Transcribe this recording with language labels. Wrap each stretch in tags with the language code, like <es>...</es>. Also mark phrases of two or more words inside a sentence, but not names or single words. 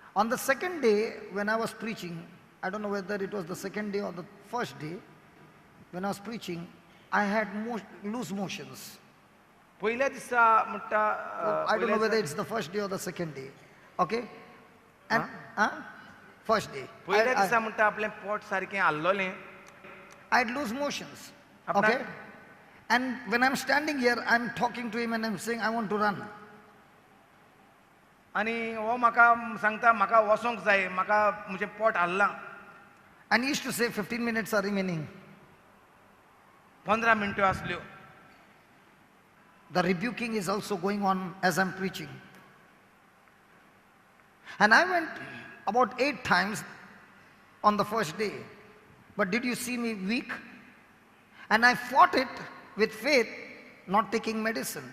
<en>On the second day, when I was preaching, I don't know whether it was the second day or the first day, when I was preaching, I had loose motions.</en> <kok>पहिल्या दिसा म्हणटा</kok> <en>I don't know whether it's the first day or the second day. Okay? And, first day.</en> <kok>पहिल्या दिसा म्हणटा आपलें पोट सारकें आल्लोलें.</kok> <en>I had loose motions. Okay? And when I'm standing here, I'm talking to him and I'm saying, I want to run.</en> <kok>आनी हो म्हाका सांगता म्हाका वसोंक जाय, म्हाका म्हजें पोट आल्लां.</kok> <en>And he used to say 15 minutes are remaining.</en> <kok>15 मिनटं आसल्यो.</kok> <en>The rebuking is also going on as I'm preaching. And I went about 8 times on the first day. But did you see me weak? And I fought it with faith, not taking medicine.</en>